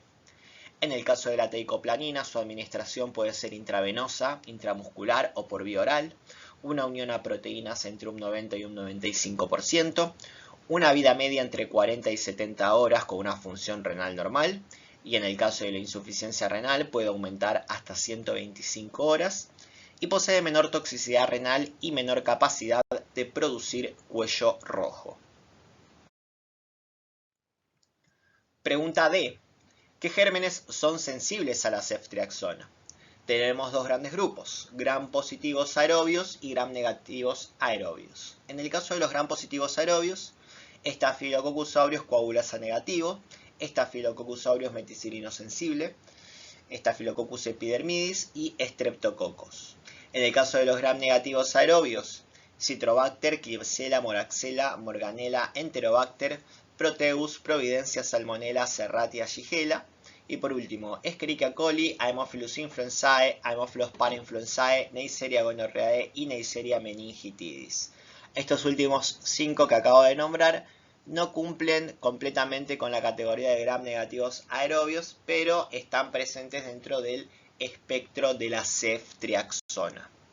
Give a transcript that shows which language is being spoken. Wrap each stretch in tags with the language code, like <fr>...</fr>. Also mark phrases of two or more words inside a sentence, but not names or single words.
<es>En el caso de la teicoplanin, su administración puede ser intravenosa, intramuscular o por vía oral, una unión a proteínas entre un 90 y un 95%, una vida media entre 40 y 70 horas con una función renal normal, y en el caso de la insuficiencia renal puede aumentar hasta 125 horas, y posee menor toxicidad renal y menor capacidad de producir cuello rojo. Pregunta D. ¿Qué gérmenes son sensibles a la ceftriaxona? Tenemos dos grandes grupos, gram positivos aerobios y gram negativos aerobios. En el caso de los gram positivos aerobios, Staphylococcus aureus coagulasa negativo, Staphylococcus aureus meticilino sensible, Staphylococcus epidermidis y Streptococcus. En el caso de los gram negativos aerobios, Citrobacter, Klebsiella, Moraxella, Morganella, Enterobacter, Proteus, Providencia, Salmonella, Serratia, Shigella. Y por último, Escherichia coli, Haemophilus influenzae, Haemophilus parainfluenzae, Neisseria gonorrhoeae y Neisseria meningitidis. Estos últimos 5 que acabo de nombrar no cumplen completamente con la categoría de gram negativos aerobios, pero están presentes dentro del espectro de la ceftriaxona.</es>